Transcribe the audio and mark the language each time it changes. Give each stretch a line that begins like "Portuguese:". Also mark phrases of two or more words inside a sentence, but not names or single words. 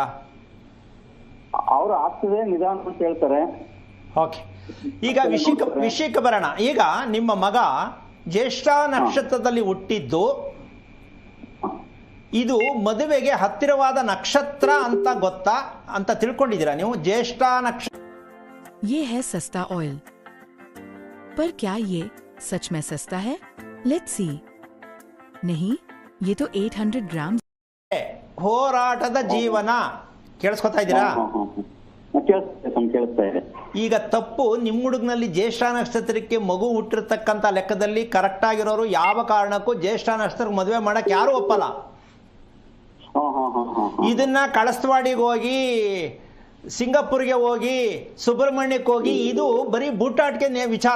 Kannada: ಅವ್ರು ಆಗ್ತದೆ ನಿಧಾನ ಅಂತ ಹೇಳ್ತಾರೆ. ಓಕೆ, ಈಗ ವಿಷಯಕ್ಕೆ ಬರೋಣ. ಈಗ ನಿಮ್ಮ ಮಗ ಜ್ಯೇಷ್ಠ ನಕ್ಷತ್ರದಲ್ಲಿ ಹುಟ್ಟಿದ್ದು, ಇದು ಮದುವೆಗೆ ಹತ್ತಿರವಾದ ನಕ್ಷತ್ರ ಅಂತ ಗೊತ್ತಾ ಅಂತ ತಿಳ್ಕೊಂಡಿದ್ದೀರಾ ನೀವು? ಜ್ಯೇಷ್ಠ ನಕ್ಷತ್ರ
Hindi: ये है सस्ता ऑयल, पर क्या ये सच में सस्ता है?
English: let's see.
Hindi: नहीं, ये तो 800 ग्राम।
Kannada: ಹೋರಾಟದ ಜೀವನ ಕೇಳಿಸ್ಕೊತಾ ಇದ್ದೀರಾ? ಕೇಳಿಸ್ತಾ ಇದೆ. ಈಗ ತಪ್ಪು ನಿಮ್ಮ ಹುಡುಗನಲ್ಲಿ ಜ್ಯೇಷ್ಠ ನಕ್ಷತ್ರಕ್ಕೆ ಮಗು ಹುಟ್ಟಿರ್ತಕ್ಕಂಥ ಲೆಕ್ಕದಲ್ಲಿ ಕರೆಕ್ಟ್ ಆಗಿರೋರು ಯಾವ ಕಾರಣಕ್ಕೂ ಜ್ಯೇಷ್ಠ ನಕ್ಷತ್ರಕ್ಕೆ ಮದುವೆ ಮಾಡಕ್ ಯಾರು ಒಪ್ಪಲ್ಲ. ಇದನ್ನ ಕಳಸವಾಡಿಗೆ ಹೋಗಿ, ಸಿಂಗಾಪುರ್ಗೆ ಹೋಗಿ, ಸುಬ್ರಹ್ಮಣ್ಯಕ್ಕೆ ಹೋಗಿ, ಇದು ಬರೀ ಬೂಟಾಟಿಕೆ ವಿಚಾರ.